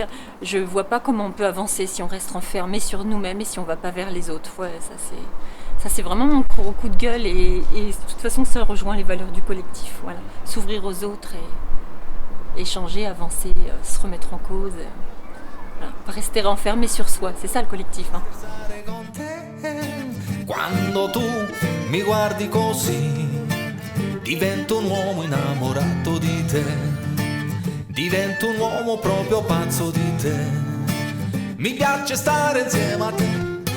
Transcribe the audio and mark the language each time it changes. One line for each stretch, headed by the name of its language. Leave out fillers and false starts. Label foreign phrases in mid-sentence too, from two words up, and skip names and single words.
French: Je vois pas comment on peut avancer si on reste enfermé sur nous-mêmes et si on va pas vers les autres. Ouais, ça c'est vraiment mon gros coup de gueule et de toute façon ça rejoint les valeurs du collectif. Voilà, s'ouvrir aux autres et échanger, avancer, se remettre en cause. Voilà. Pas rester enfermé sur soi, c'est ça le collectif. Hein.
Italian: Quando tu mi guardi così, divento un uomo innamorato di te. Divento un uomo proprio pazzo di te. Mi piace stare insieme a te.